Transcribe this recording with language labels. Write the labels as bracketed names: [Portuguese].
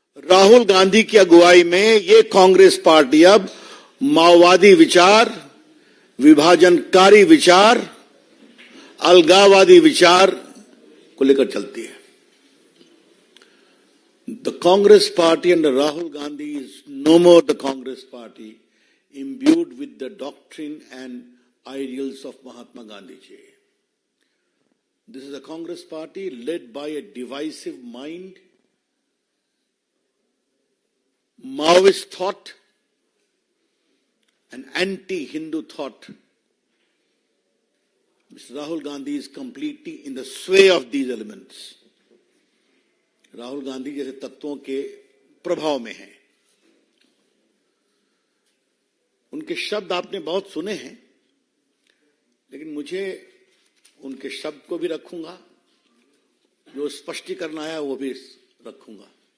[Hindi] राहुल गांधी की अगुवाई में ये कांग्रेस पार्टी अब माओवादी विचार, विभाजनकारी विचार, अलगाववादी विचार को लेकर चलती है। [English] The Congress party under Rahul Gandhi is no more the Congress party imbued with the doctrine and ideals of Mahatma Gandhi ji. This is a Congress party led by a divisive mind, Maoist thought, an anti-Hindu thought. Mr. Rahul Gandhi is completely in the sway of these elements. [Hindi] Rahul Gandhi जैसे तत्वों के प्रभाव में हैं। उनके शब्द आपने बहुत सुने हैं, लेकिन मुझे उनके शब्द को भी रखूंगा, जो स्पष्टीकरण आया वो भी रखूंगा।